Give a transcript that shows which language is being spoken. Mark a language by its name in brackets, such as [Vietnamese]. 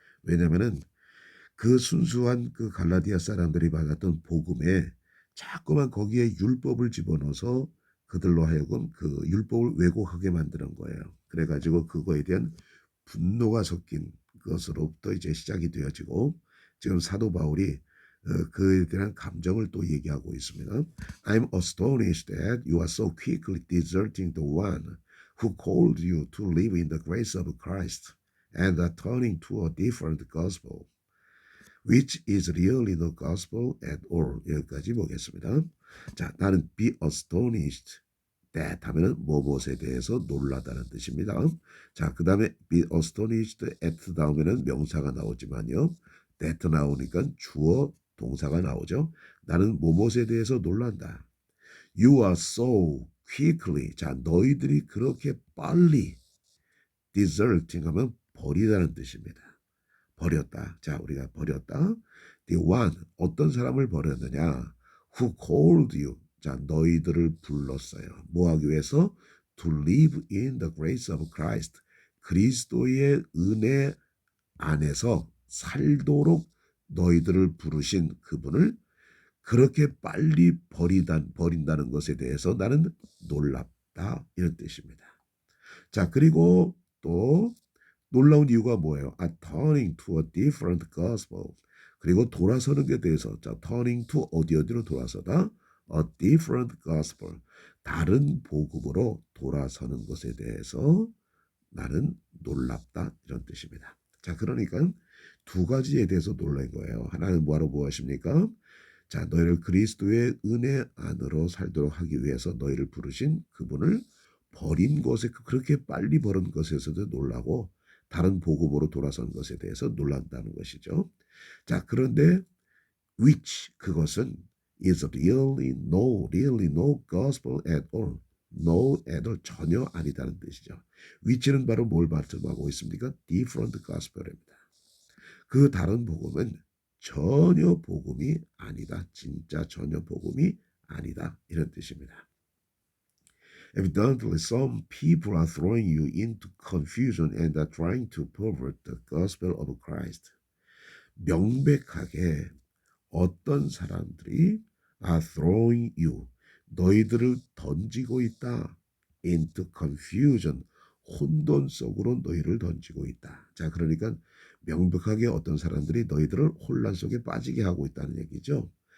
[Korean] 왜냐하면은 그 순수한 그 갈라디아 사람들이 받았던 복음에 자꾸만 거기에 율법을 집어넣어서 그들로 하여금 그 율법을 왜곡하게 만드는 거예요. 그래가지고 그거에 대한 분노가 섞인 것으로부터 이제 시작이 되어지고 지금 사도 바울이 그에 대한 감정을 또 얘기하고 있습니다. [English] I'm astonished that you are so quickly deserting the one who called you to live in the grace of Christ and are turning to a different gospel. which is really the gospel at all. [Korean] 여기까지 보겠습니다. 자, 나는 [English] be astonished that [Korean] 하면은 무엇에 대해서 놀라다는 뜻입니다. 자, 그 다음에 [English] be astonished at [Korean] 다음에는 명사가 나오지만요. that 나오니까 주어 동사가 나오죠. 나는 무엇에 대해서 놀란다. [English] You are so quickly. [Korean] 자, 너희들이 그렇게 빨리 deserting 하면 버리다는 뜻입니다. 버렸다. 자, 우리가 버렸다. [English] The one, [Korean] 어떤 사람을 버렸느냐? [English] Who called you? [Korean] 자, 너희들을 불렀어요. 뭐 하기 위해서? [English] To live in the grace of Christ. [Korean] 그리스도의 은혜 안에서 살도록 너희들을 부르신 그분을 그렇게 빨리 버린다는 것에 대해서 나는 놀랍다. 이런 뜻입니다. 자, 그리고 또 놀라운 이유가 뭐예요? [English] turning to a different gospel. [Korean] 그리고 돌아서는 게 대해서 자, [English] turning to [Korean] 어디로 돌아서다? [English] A different gospel. [Korean] 다른 복음으로 돌아서는 것에 대해서 나는 놀랍다 이런 뜻입니다. 자, 그러니까 두 가지에 대해서 놀란 거예요. 하나는 뭐하러 무엇입니까? 자, 너희를 그리스도의 은혜 안으로 살도록 하기 위해서 너희를 부르신 그분을 버린 것에 그렇게 빨리 버린 것에서도 놀라고 다른 복음으로 돌아선 것에 대해서 놀란다는 것이죠. 자, 그런데 [English] which [Korean] 그것은 [English] is really no gospel at all. No at all [Korean] 전혀 아니다는 뜻이죠. which는 바로 뭘 말씀하고 있습니까? [English] different gospel입니다. [Korean] 그 다른 복음은 전혀 복음이 아니다. 진짜 전혀 복음이 아니다. 이런 뜻입니다. [English] Evidently, some people are throwing you into confusion and are trying to pervert the gospel of Christ. [Korean] 명백하게 어떤 사람들이 [English] are throwing you, [Korean] 너희들을 던지고 있다. [English] into confusion, [Korean] 혼돈 속으로 너희를 던지고 있다. 자, 그러니까 명백하게 어떤 사람들이 너희들을 혼란 속에 빠지게 하고 있다는 얘기죠.